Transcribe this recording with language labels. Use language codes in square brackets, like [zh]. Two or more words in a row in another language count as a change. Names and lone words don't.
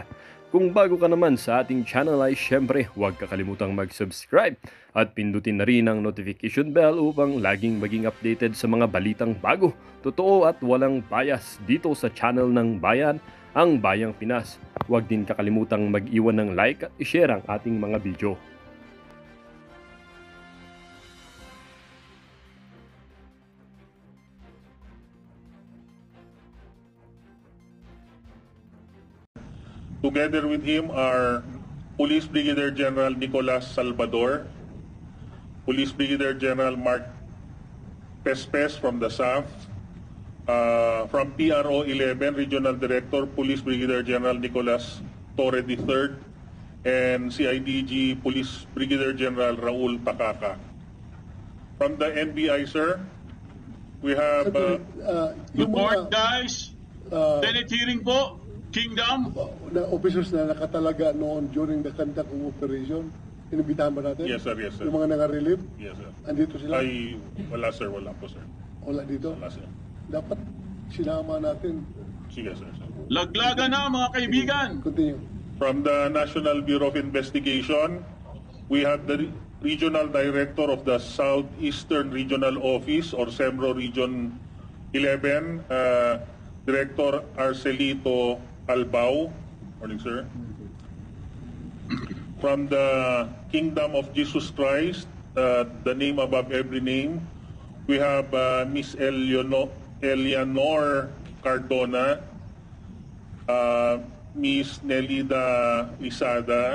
[tl] Kung bago ka naman sa ating channel ay syempre huwag kakalimutan mag-subscribe at pindutin na rin ang [en] notification bell [tl] upang laging maging updated sa mga balitang bago, totoo at walang bias dito sa channel ng Bayan, ang Bayang Pinas. Huwag din kakalimutang mag-iwan ng like at i-share ang ating mga video. [en] Together with him are Police Brigadier General Nicolas Salvador, Police Brigadier General Mark Pespes from the South, from PRO 11 Regional Director Police Brigadier General Nicolas Torre III, and CIDG Police Brigadier General Raul Takaka. From the NBI, sir, we have... Good morning, guys. Senate hearing po. Kingdom? [tl] Na officers na nakatalaga noon [en] during the conduct of operation, [tl] inibitahan ba natin? [en] Yes, sir. Yes, sir. [tl] Yung mga naka-relieve? [en] Yes, sir. [tl] Andito sila? Wala, sir. Wala po, sir. Wala dito? Wala, sir. Dapat sinama natin. Sige, sir. Laglaga na, mga kaibigan. [en] Continue. From the National Bureau of Investigation, we have the Regional Director of the Southeastern Regional Office or SEMRO Region 11, Director Arcelito Albao. Morning, sir. From the Kingdom of Jesus Christ, the name above every name, we have Miss Eleanor Cardona, Miss Nelida Lisada.